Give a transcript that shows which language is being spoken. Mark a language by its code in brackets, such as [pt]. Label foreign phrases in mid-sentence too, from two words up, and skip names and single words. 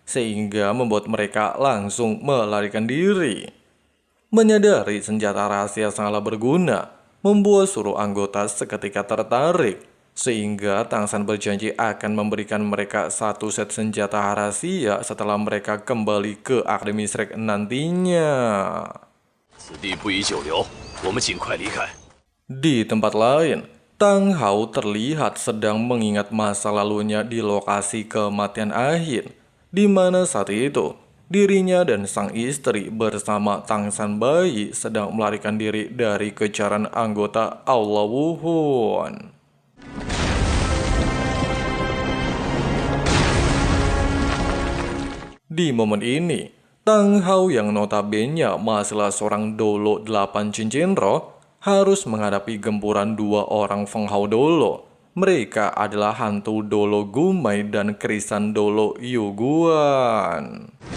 [id] sehingga membuat mereka langsung melarikan diri. Menyadari senjata rahasia sangatlah berguna, membuat seluruh anggota seketika tertarik, sehingga Tang San berjanji akan memberikan mereka satu set senjata rahasia setelah mereka kembali ke Akademi Shrek nantinya. [zh] 此地不宜久留，我们尽快离开。 [id] Di tempat lain, Tang Hao terlihat sedang mengingat masa lalunya di lokasi kematian Ahin, di mana saat itu dirinya dan sang istri bersama Tang San Bayi sedang melarikan diri dari kejaran anggota Aula Wuhun. Di momen ini, Tang Hao yang notabene masihlah seorang dolo 8 cincin roh harus menghadapi gempuran dua orang Feng Hao Dolo. Mereka adalah hantu Dolo Gumai dan Krisan Dolo Yuguan.